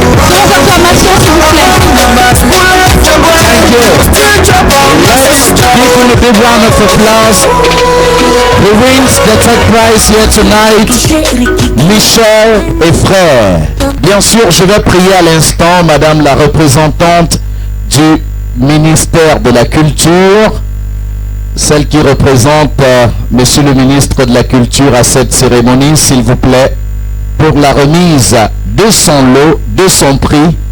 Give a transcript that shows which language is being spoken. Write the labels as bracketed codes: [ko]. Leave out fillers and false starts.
[fr] Sans acclamation, s'il vous plaît. [en] Thank you. Let's give him a big round of applause. Who wins the third prize here tonight? [fr] Michel et frères. Bien sûr, je vais prier à l'instant Madame la représentante du ministère de la Culture, celle qui représente Monsieur le ministre de la Culture à cette cérémonie, s'il vous plaît, pour la remise de son lot, de son prix.